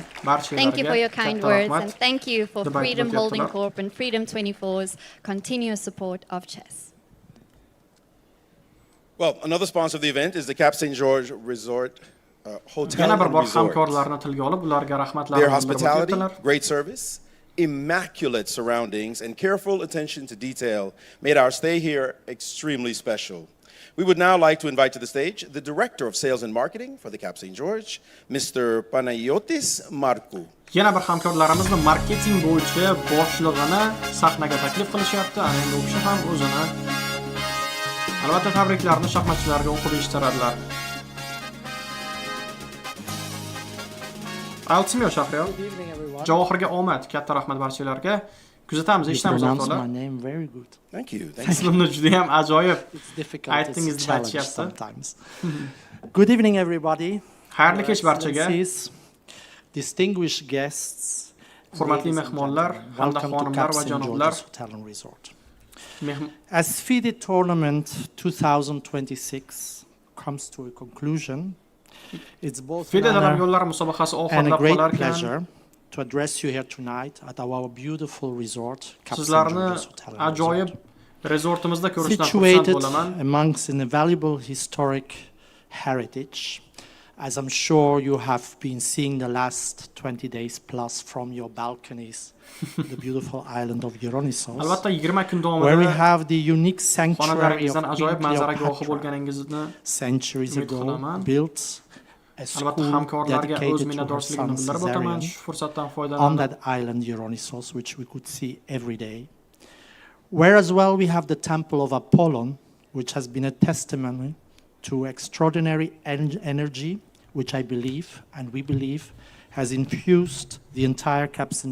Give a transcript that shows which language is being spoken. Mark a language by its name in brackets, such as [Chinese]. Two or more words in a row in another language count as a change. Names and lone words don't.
[Uzbek] Barchalarga [English] thank you for your kind words and thank you for Freedom Holding Corp and Freedom 24's continuous support of chess. Well, another sponsor of the event is the Cap St. George Resort Hotel [Uzbek] Yana bir [English] and [Uzbek] bor [English] Resort. [Uzbek] hamkorlarni tilga olib, ularga rahmatlarini [English] Their [Uzbek] bildirib [English] hospitality, [Uzbek] o'tdilar. [English] great service, immaculate surroundings, and careful attention to detail made our stay here extremely special. We would now like to invite to the stage the Director of Sales and Marketing for the Cap St. George, Mr. Panayotis Marku. [Uzbek] Yana bir hamkorlarimizni marketing bo'yicha boshlig'ini sahnaga taklif qilishyapti. Ana endi u kishi ham o'zini albatta tabriklarni shaxmatchilarga o'qib eshittiradilar. Altimyo Shahriyor. Javohirga omad, katta rahmat barchalarga. Kuzatamiz, eshitamiz o'rtoqlar. [English] My name very good. Thank you. [Uzbek] Ismimni juda ham ajoyib. [English] It's difficult. [Uzbek] Aytingiz deb aytishyapti. [English] Sometimes. Good evening everybody. [Uzbek] Xayrli kech barchaga. [English] Distinguished guests. [Uzbek] Hurmatli mehmonlar, hamda xonimlar va janoblar. [English] As FIDE tournament 2026 comes to a conclusion, it's both an honor and a great pleasure to address you here tonight at our beautiful resort, [Uzbek] ajoyib resortimizda ko'rishdan xursand [English] situated [Uzbek] bo'laman. [English] amongst an invaluable historic heritage as I'm sure you have been seeing the last 20 days plus from your balconies, the beautiful island of Dionysos, [Uzbek] Albatta 20 kun [English] where we [Uzbek] davomida [English] have the unique sanctuary of [Uzbek] xonalaringizdan ajoyib [English] Queen [Uzbek] manzaraga guvohi [English] Cleopatra, [Uzbek] bo'lganingizni [English] centuries [Uzbek] umid [English] ago [Uzbek] qilaman. [English] built a [Uzbek] Albatta [English] school [Uzbek] hamkorlarga o'z [English] dedicated to her [Uzbek] minnatdorchiligimni [English] son [Uzbek] bildirib o'taman. [English] Caesarion [Uzbek] Shu fursatdan [English] on [Uzbek] foydalanib [English] that island Dionysos, which we could see every day. Where as well we have the temple of Apollon, which has been a testimony to extraordinary energy, which I believe, and we believe, has infused the entire Cap St.